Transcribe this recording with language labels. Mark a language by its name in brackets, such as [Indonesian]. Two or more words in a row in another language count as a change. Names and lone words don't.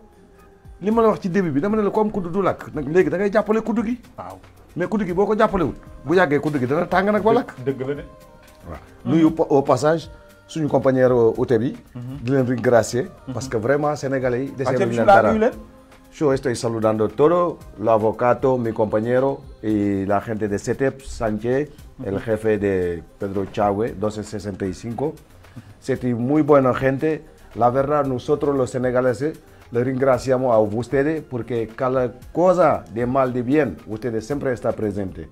[Wolof] li ma la wax ci début bi dama ne la comme kudd du lakk nag léegi da ngay jàppale kudd gi. waaw mais kudd gi boo ko jàppalewul bu yàggee kudd gi dana tàng nag ba lakk. dëgg la de. waaw nuyu [French] au passage [Wolof] suñu compagnie ute bi. di leen remercier. [French] parce que vraiment sénégalais yi. [Wolof] desee luñu leen dara [Spanish] yo estoy saludando todo el avocado mi compañero y la gente de CETEP Sánchez el jefe de Pedro Chagüe 1265. C'est muy buena gente. La verdad nosotros los senegaleses le remerciamos a ustedes porque cada cosa de mal de bien ustedes siempre está presente.